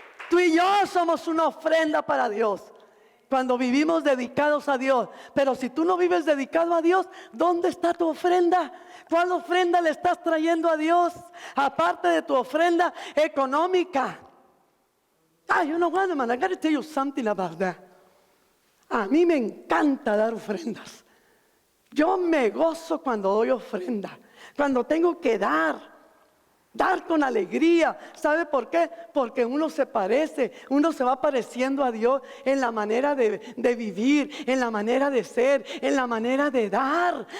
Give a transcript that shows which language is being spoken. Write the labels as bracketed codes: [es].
[es] Tú y yo somos una ofrenda para Dios cuando vivimos dedicados a Dios. Pero si tú no vives dedicado a Dios, ¿dónde está tu ofrenda? ¿Cuál ofrenda le estás trayendo a Dios? Aparte de tu ofrenda económica. [en] You know what, man, I gotta tell you something about that. [es] A mí me encanta dar ofrendas. Yo me gozo cuando doy ofrenda, cuando tengo que dar con alegría. ¿Sabe por qué? Porque uno se parece, uno se va pareciendo a Dios en la manera de vivir, en la manera de ser, en la manera de dar.